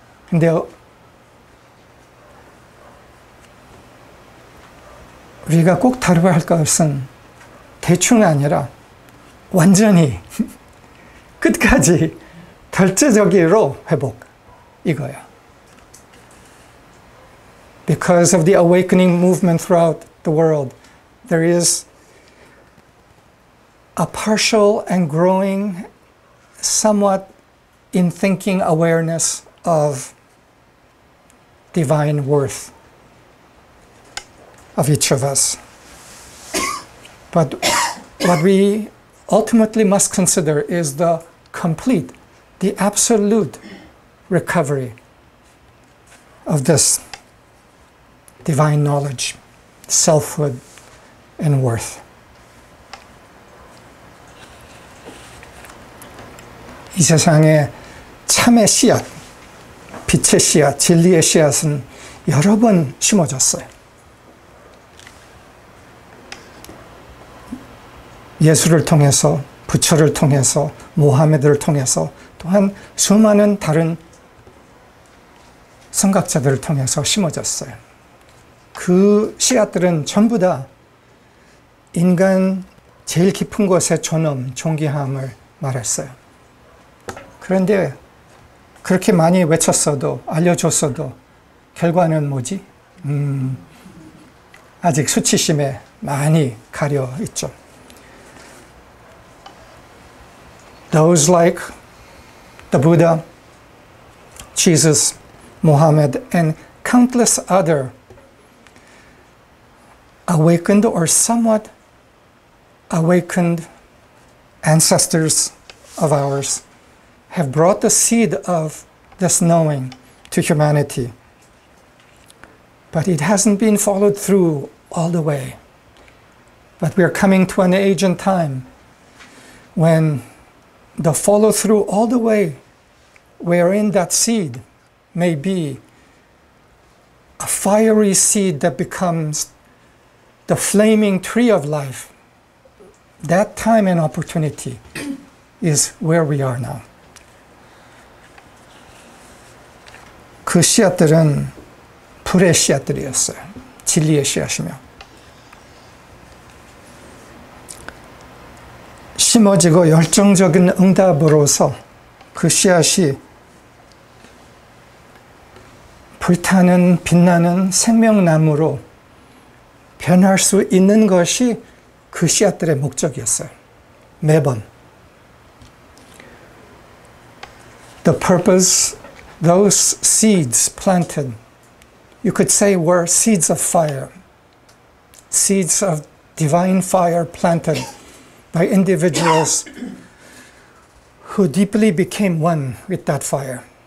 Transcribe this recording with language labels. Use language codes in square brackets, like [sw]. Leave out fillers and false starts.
[ko] 근데 우리가 꼭 다루어야 할 것은 대충이 아니라 완전히 끝까지 절대적으로 회복, 이거예요. [en] Because of the awakening movement throughout the world, there is a partial and growing, somewhat in thinking awareness of divine worth of each of us. But what we ultimately must consider is the complete, the absolute recovery of this divine knowledge, selfhood, and worth. [ko] 이 세상에 참의 씨앗, 빛의 씨앗, 진리의 씨앗은 여러 번 심어졌어요. 예수를 통해서, 부처를 통해서, 모하메드를 통해서, 또한 수많은 다른 선각자들을 통해서 심어졌어요. 그 씨앗들은 전부 다 인간 제일 깊은 곳의 존엄, 존귀함을 말했어요. 그런데 그렇게 많이 외쳤어도, 알려줬어도 결과는 뭐지? 아직 수치심에 많이 가려 있죠. [en] Those like the Buddha, Jesus, Muhammad, and countless other awakened or somewhat awakened ancestors of ours have brought the seed of this knowing to humanity. But it hasn't been followed through all the way. But we are coming to an age and time when the follow through all the way wherein that seed may be a fiery seed that becomes the flaming tree of life. That time and opportunity is where we are now. [ko] 그 씨앗들은 불의 씨앗들이었어요. 진리의 씨앗이며. 심어지고 열정적인 응답으로서 그 씨앗이 불타는 빛나는 생명나무로 변할 수 있는 것이 그 씨앗들의 목적이었어요. 매번. [en] The purpose, those seeds planted, you could say were seeds of fire. Seeds of divine fire planted by individuals who deeply became one with that fire.